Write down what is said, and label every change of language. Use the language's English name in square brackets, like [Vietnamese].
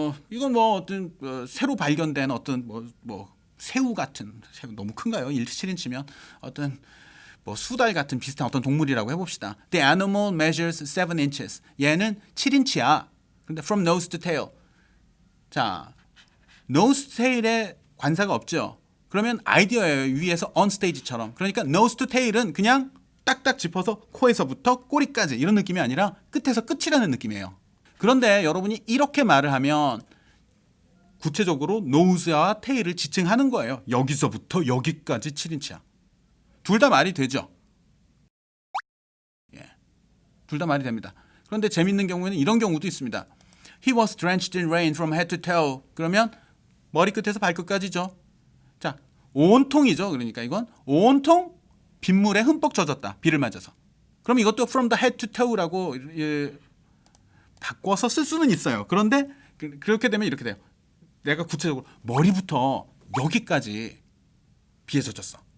[Korean] 이건 뭐 어떤 새로 발견된 어떤 뭐 새우 같은 새우 너무 큰가요? 7인치면 어떤 뭐 수달 같은 비슷한 어떤 동물이라고 해봅시다. [English] The animal measures 7 inches. [Korean] 얘는 7인치야. [English] 근데 from nose to tail. [Korean] 자, [English] nose to tail [Korean] 에 관사가 없죠. 그러면 아이디어예요. 위에서 [English] on stage [Korean] 처럼. 그러니까 [English] nose to tail [Korean] 은 그냥 딱딱 짚어서 코에서부터 꼬리까지 이런 느낌이 아니라 끝에서 끝이라는 느낌이에요. 그런데 여러분이 이렇게 말을 하면 구체적으로 nose와 tail을 지칭하는 거예요. 여기서부터 여기까지 7인치야. 둘 다 말이 되죠. 예, 둘 다 말이 됩니다. 그런데 재밌는 경우에는 이런 경우도 있습니다. [English] He was drenched in rain from head to toe. [Korean] 그러면 머리끝에서 발끝까지죠. 자, 온통이죠. 그러니까 이건 온통 빗물에 흠뻑 젖었다. 비를 맞아서. 그럼 이것도 [English] from the head to toe [Korean] 라고 바꿔서 쓸 수는 있어요. 그런데 그렇게 되면 이렇게 돼요. 내가 구체적으로 머리부터 여기까지 비에 젖었어.